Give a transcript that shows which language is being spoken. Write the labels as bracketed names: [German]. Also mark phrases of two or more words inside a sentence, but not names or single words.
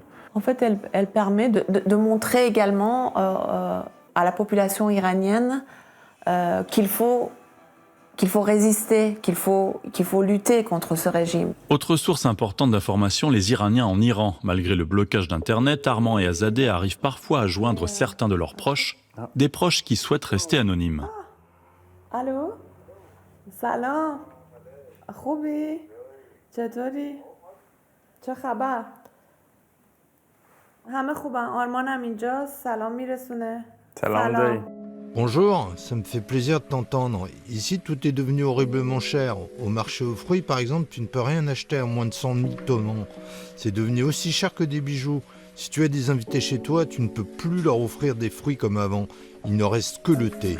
[French] En fait, elle permet de montrer également à la population iranienne qu'il faut résister, qu'il faut lutter contre ce régime. Autre source importante d'information, les Iraniens en Iran. Malgré le blocage d'Internet, Armand et Azadeh arrivent parfois à joindre certains de leurs proches, des proches qui souhaitent rester anonymes. Allô? Salam. [Persian] خوبی؟ چطوری؟ چه خبر؟ همه خوبن. آرمانم اینجاست. سلام میرسونه. سلام. [French] Bonjour, ça me fait plaisir de t'entendre. Ici, tout est devenu horriblement cher. Au marché aux fruits, par exemple, tu ne peux rien acheter à moins de 100 000 tommans. C'est devenu aussi cher que des bijoux. Si tu as des invités chez toi, tu ne peux plus leur offrir des fruits comme avant. Il ne reste que le thé.